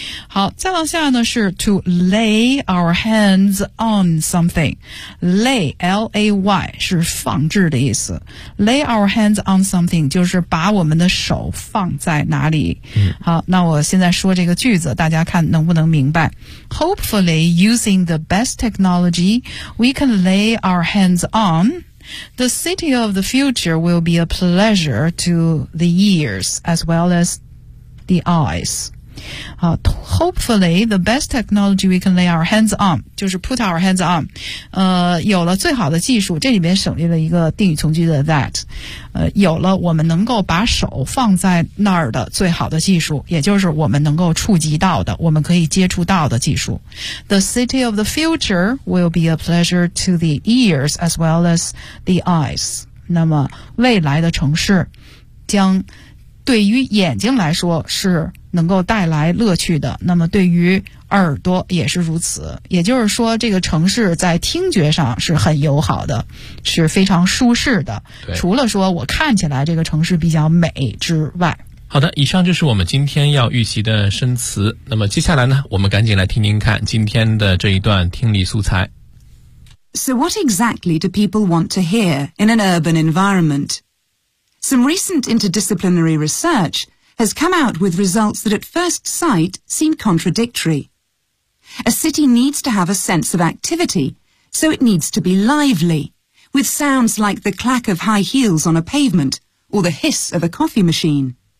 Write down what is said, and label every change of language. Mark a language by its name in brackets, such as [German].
[Chinese] 好，再往下呢是 [English] to lay our hands on something， [Chinese] lay L-A-Y 是放置的意思， [English] lay our hands on something [Chinese] 就是把我们的手放在哪里。好，那我现在说这个句子，大家看能不能明白。 [English] Hopefully using the best technology we can lay our hands onThe city of the future will be a pleasure to the ears as well as the eyes. Hopefully, the best technology we can lay our hands on, [Chinese] 就是 [English] put our hands on, [Chinese] 有了最好的技术，这里面省略了一个定语从句的 that, 有了我们能够把手放在那儿的最好的技术，也就是我们能够触及到的，我们可以接触到的技术。 [English] The city of the future will be a pleasure to the ears as well as the eyes. [Chinese] 那么未来的城市将对于眼睛来说是能够带来乐趣的，那么对于耳朵也是如此，也就是说这个城市在听觉上是很友好的，是非常舒适的，除了说我看起来这个城市比较美之外。好的，以上就是我们今天要预习的生词，那么接下来呢，我们赶紧来听听看今天的这一段听力素材。 [English] So what exactly do people want to hear in an urban environment? Some recent interdisciplinary researchhas come out with results that at first sight seem contradictory. A city needs to have a sense of activity, so it needs to be lively, with sounds like the clack of high heels on a pavement or the hiss of a coffee machine.